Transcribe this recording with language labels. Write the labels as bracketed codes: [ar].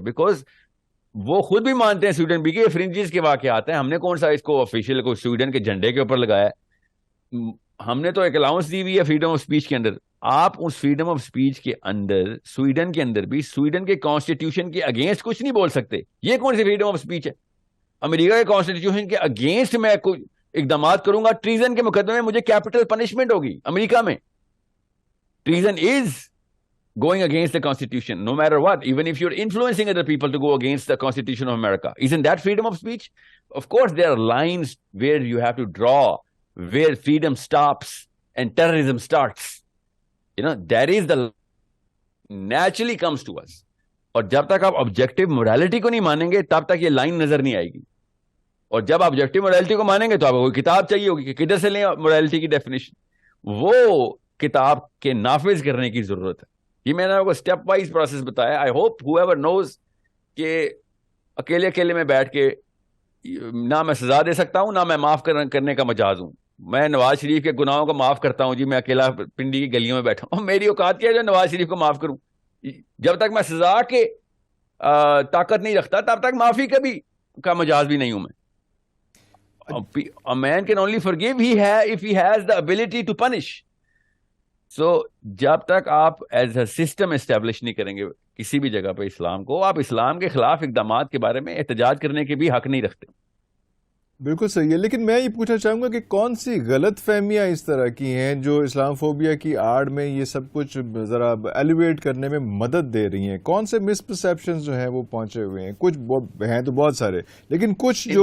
[ur] Because وہ خود بھی مانتے ہیں سویڈن بھی کہ فرنجز کے واقعات ہیں, ہم نے کون سا اس کو آفیشیل کو سویڈن کے جھنڈے کے اوپر لگایا ہے, ہم نے تو ایک الاؤنس دی ہوئی ہے فریڈم آف اسپیچ کے اندر. آپ اس فریڈم آف اسپیچ کے اندر سویڈن کے اندر بھی سویڈن کے کانسٹیٹیوشن کے اگینسٹ کچھ نہیں بول سکتے. یہ کون سی فریڈم آف اسپیچ ہے؟ امریکہ کے کانسٹیٹیوشن کے اگینسٹ میں کوئی اقدامات کروں گا, ٹریزن کے مقدمے میں مجھے کیپٹل پنشمنٹ ہوگی. امریکہ میں treason is [en] going against the constitution no matter what, even if you're influencing other people to go against the constitution of America. Isn't that freedom of speech? Of course there are lines where you have to draw, where freedom stops and terrorism starts. You know, that is the naturally comes to us. [ur] اور جب تک آپ objective morality کو نہیں مانیں گے تب تک یہ لائن نظر نہیں آئے گی. اور جب آپ آبجیکٹو مورالٹی کو مانیں گے تو آپ کو کوئی کتاب چاہیے ہوگی کہ کدھر سے لیں مورالٹی کی ڈیفینیشن. وہ کتاب کے نافذ کرنے کی ضرورت ہے. یہ میں نے آپ کو اسٹیپ وائز پروسیس بتایا. [en] I hope whoever knows [ur] کہ اکیلے میں بیٹھ کے نہ میں سزا دے سکتا ہوں, نہ میں معاف کرنے کا مجاز ہوں. میں نواز شریف کے گناہوں کو معاف کرتا ہوں جی, میں اکیلا پنڈی کی گلیوں میں بیٹھا ہوں, میری اوقات کیا ہے جو نواز شریف کو معاف کروں. جب تک میں سزا کے طاقت نہیں رکھتا تب تک معافی کا مجاز بھی نہیں ہوں میں. [en] A man can only forgive if he has the ability to punish. [ur] سو جب تک آپ ایز اے سسٹم اسٹیبلش نہیں کریں گے کسی بھی جگہ پہ اسلام کو, آپ اسلام کے خلاف اقدامات کے بارے میں احتجاج کرنے کے بھی حق نہیں رکھتے. بالکل صحیح ہے. لیکن میں یہ پوچھنا چاہوں گا کہ کون سی غلط فہمیاں اس طرح کی ہیں جو اسلام فوبیا کی آڑ میں یہ سب کچھ ذرا ایلیویٹ کرنے میں مدد دے رہی ہیں؟ کون سے مس پرسیپشن جو ہیں وہ پہنچے ہوئے ہیں؟ کچھ ہیں تو بہت سارے, لیکن کچھ جو